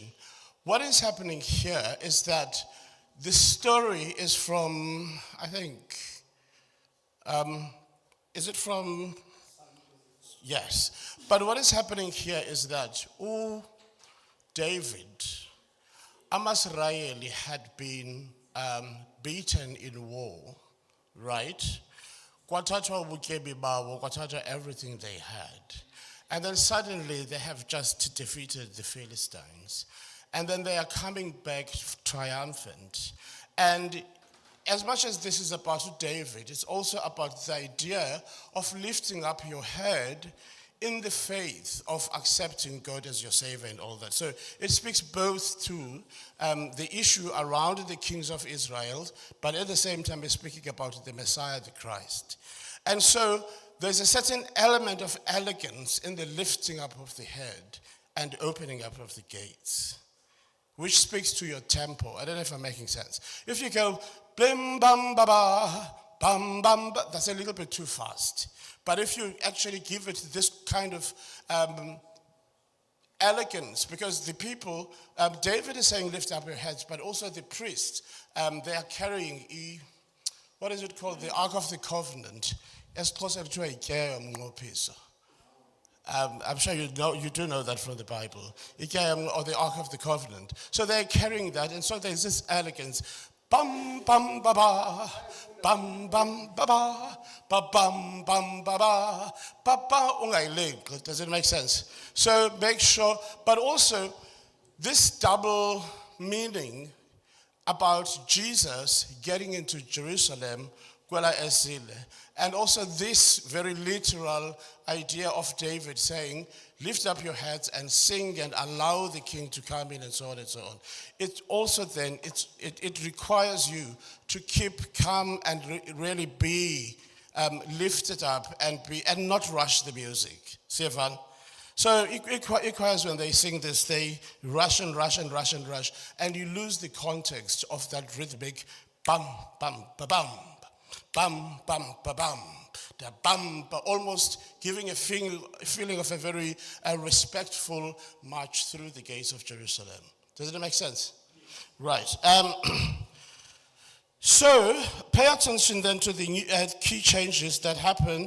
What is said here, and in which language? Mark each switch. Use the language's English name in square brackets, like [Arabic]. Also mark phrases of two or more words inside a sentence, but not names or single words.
[English] What is happening here is that the story is from, I think, is it from? Yes. But what is happening here is that David, Amasraeli had been beaten in war, right? [Xhosa] Kwathatwa ubutyebi bawo, kwathatwa [English] everything they had. And then suddenly they have just defeated the Philistines. And then they are coming back triumphant. And as much as this is about David, it's also about the idea of lifting up your head in the faith of accepting God as your Savior and all that. So it speaks both to the issue around the kings of Israel, but at the same time it's speaking about the Messiah, the Christ. And so there's a certain element of elegance in the lifting up of the head and opening up of the gates, which speaks to your tempo. I don't know if I'm making sense. If you go, blim, bam, ba, ba, bam, bam, ba, that's a little bit too fast. But if you actually give it this kind of elegance, because the people, David is saying lift up your heads, but also the priests, they are carrying, what is it called? The Ark of the Covenant. I'm sure you do know that from the Bible. Or the Ark of the Covenant. So they're carrying that, and so there's this elegance. Bum, bum, ba, ba. Bam, bam, ba, ba. Ba, bam, bam, ba, ba. Ba, ba. Does it make sense? So make sure, but also this double meaning about Jesus getting into Jerusalem, and also this very literal idea of David saying, lift up your heads and sing and allow the king to come in and so on and so on. It also then, it requires you to keep calm and really be lifted up and not rush the music. Stefan? So it requires when they sing this, they rush and rush and rush and rush, and you lose the context of that rhythmic bum, bum, ba-bum, bum, bum, ba-bum, da bum, but almost giving a feeling of a very respectful march through the gates of Jerusalem. Does it make sense? Right. So pay attention then to the key changes that happen.